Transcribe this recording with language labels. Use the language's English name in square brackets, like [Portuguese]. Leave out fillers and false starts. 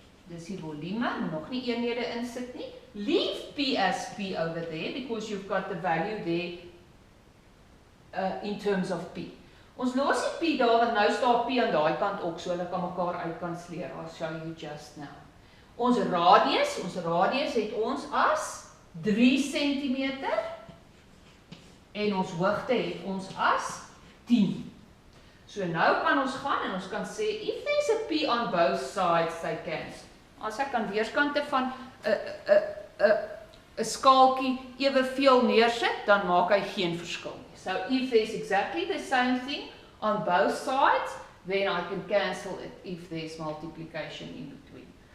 [Afrikaans] Dis die volume, nog nie eenhede insit nie. [English] Leave p as p over there because you've got the value there in terms of p. [Afrikaans] Ons los die p daar, want nou staan p aan daai kant ook, so hulle kan mekaar uitkansleer. [English] I'll show you just now. [Afrikaans] Ons radius het ons as 3 cm en ons hoogte het ons as 10. So nou kan ons gaan en ons kan sê, [English] if there's a p on both sides, they cancel. [Afrikaans] As ek aan weerskante van 'n skaaltjie eweveel neersit, dan maak hy geen verskil nie. [English] So if there's exactly the same thing on both sides, then I can cancel it if there's multiplication in between.